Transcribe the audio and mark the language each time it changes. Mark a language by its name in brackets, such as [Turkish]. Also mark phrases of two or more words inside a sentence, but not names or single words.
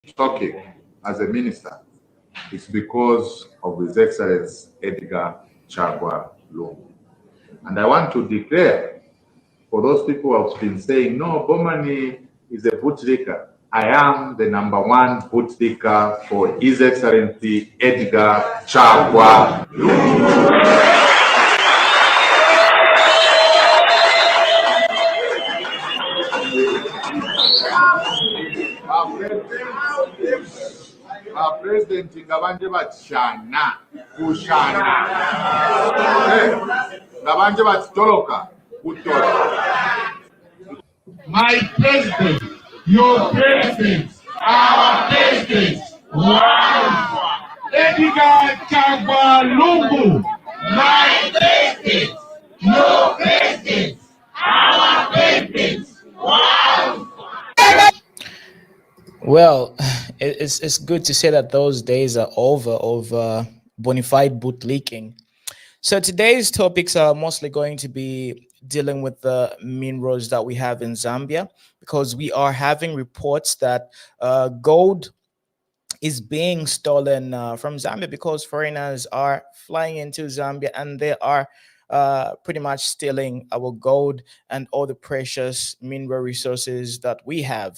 [English] talking as a minister is because of His Excellency Edgar Chagwa Lungu. And I want to declare for those people who have been saying, no, Bowman is a bootlicker. I am the #1 bootlicker for His Excellency Edgar Chagwa Lungu. [Bemba] President ngabanje batshana kushana ngabanje batoloka kutoloka. [English] My president, your president, our president, wow! Edgar Chagwa Lungu, my president, your president, our president, wow! Well, it's good to say that those days are over of bona fide bootlicking. So today's topics are mostly going to be dealing with the minerals that we have in Zambia, because we are having reports that gold is being stolen from Zambia, because foreigners are flying into Zambia and they are pretty much stealing our gold and all the precious mineral resources that we have.